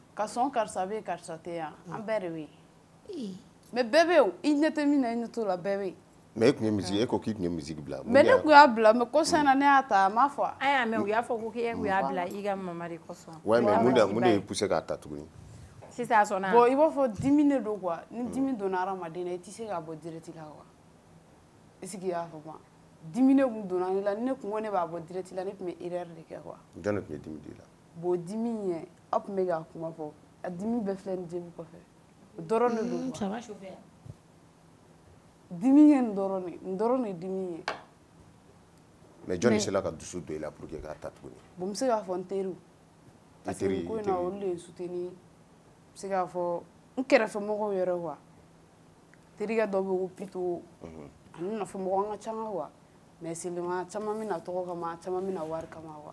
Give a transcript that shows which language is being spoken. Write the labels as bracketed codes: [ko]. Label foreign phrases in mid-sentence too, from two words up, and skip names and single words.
[bm] ka sɔn karisa bɛ yen karisa tɛ yan an bɛɛ de bɛ yen mais bɛɛ bɛ yen i ɲɛ tɛ min na i ɲɛ t'o la bɛɛ bɛ yen. mais e tun ye musique e ko k'i tun ye musique bila. mais ne tun y'a bila mais ko sisan na ne y'a ta a m'a fɔ. an y'a mɛn u y'a fɔ ko k'e tun y'a bila i ka mama de kosɔn. [fr] ouais mais [bm] mun de y'i poussé k'a ta tuguni. sisan a sɔnna. bon i b'a fɔ dimi de don quoi ni dimi donna hadamaden na i tɛ se ka bɔ direct la quoi [fr] est ce que [bm] i y'a faamu dimi de tun donna ne la ni ne tun ko ne b'a bɔ direct la ne tun bɛ erreur de kɛ quoi. jɔn de tun ye dimi de la. bon dimi in yɛ aw tun bɛ k'a kuma fɔ a dimi bɛɛ filɛ nin jaabi kɔfɛ o dɔrɔn de don quoi. [fr] ça va chauffer. [bm] dimi ye nin dɔrɔn de dimi ye. mais jɔn de sera ka dusu don i la [fr] pour que [bm] k'a ta tuguni. bon n bɛ se k'a fɔ n teriw. [fr] parce que [bm] nin ko in na olu de ye n soutenir n bɛ se k'a fɔ n kɛrɛfɛmɔgɔw yɛrɛ quoi terikɛ dɔ bɛ yen ko Pito ani nafɛmɔgɔ an ka ca quoi [fr] mais seulement [bm] caman bɛ na tɔgɔ kama caman bɛ na wari kama quoi.